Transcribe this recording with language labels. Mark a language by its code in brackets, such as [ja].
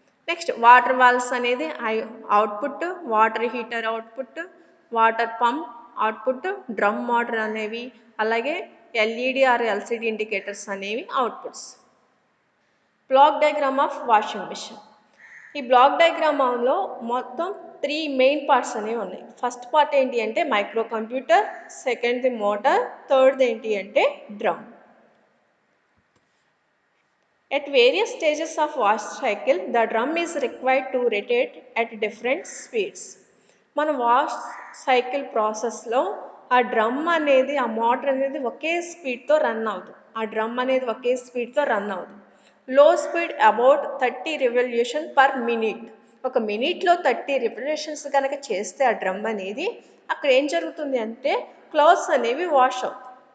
[te] Next water valves అనేది output, water heater output, water pump output, drum motor అనేవి, అలాగే LED are LCD indicators అనేవి outputs. Block diagram of washing machine. ఈ black డయాగ్రామ్లో మొత్తం 3 main parts అనేవి ఉన్నాయి. First part ఏంటి అంటే మైక్రో కంప్యూటర్, సెకండ్ది మోటార్, థర్డ్ది ఏంటి అంటే drum. [en] At various stages of wash cycle, the drum is required to rotate at different speeds. [te] మన వాష్ సైకిల్ ప్రాసెస్లో ఆ డ్రమ్ అనేది, ఆ మోటార్ అనేది ఒకే స్పీడ్తో రన్ అవుతుంది. ఆ డ్రమ్ అనేది ఒకే స్పీడ్తో రన్ అవుతుంది. [en] Low speed about 30 revolution per minute. [te] ఒక మినిట్లో 30 రెవల్యూషన్స్ కనుక చేస్తే ఆ డ్రమ్ అనేది అక్కడ ఏం జరుగుతుంది అంటే క్లాత్స్ అనేవి వాష్ అవుతాయి.